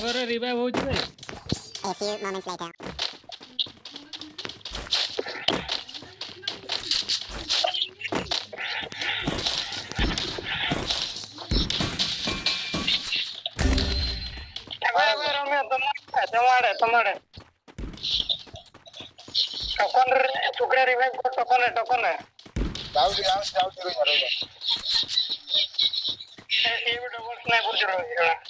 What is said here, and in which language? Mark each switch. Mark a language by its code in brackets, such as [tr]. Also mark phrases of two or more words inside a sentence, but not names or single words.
[or] ରିଭାଇଭ୍ ହେଉଛି ଭାଇ? [en] A few moments later. [or] ତମଆଡେ ଟୋକନ ରିଭାଇଭ୍ କର ଟୋକନ ଯାଉଛି ରହିଯା ଏ ବି [en] double sniper [or] ଚଢଉଛି